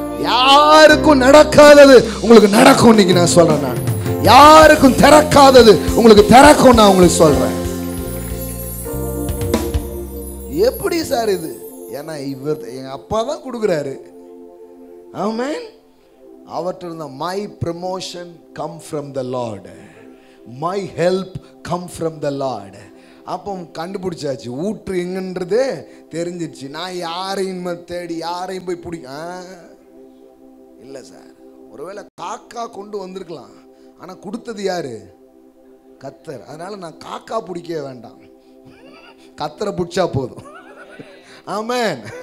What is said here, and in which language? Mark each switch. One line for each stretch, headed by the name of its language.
Tamil: யாருக்கும் நடக்காதது உங்களுக்கு நடக்கும். இன்னைக்கு நான் சொல்றேன், நான் யாருக்கும் திறக்காதது உங்களுக்கு திறக்கும். நான் உங்களுக்கு சொல்றேன். எப்படி சார் இது? ஏன்னா இவர் எங்க அப்பா தான் கொடுக்குறாரு. ஆமென். அவற்றிருந்த
English: my promotion come from the Lord, my help come from the Lord.
Tamil: அப்போ கண்டுபிடிச்சாச்சு, ஊற்று எங்கன்றது தெரிஞ்சிடுச்சு. நான் யாரையும் தேடி யாரையும் போய் பிடிக்க இல்லை சார். ஒருவேளை காக்கா கொண்டு வந்திருக்கலாம், ஆனால் கொடுத்தது யாரு? கத்தர். அதனால நான் காக்கா பிடிக்க வேண்டாம், கத்தரை பிடிச்சா போதும். ஆமென்.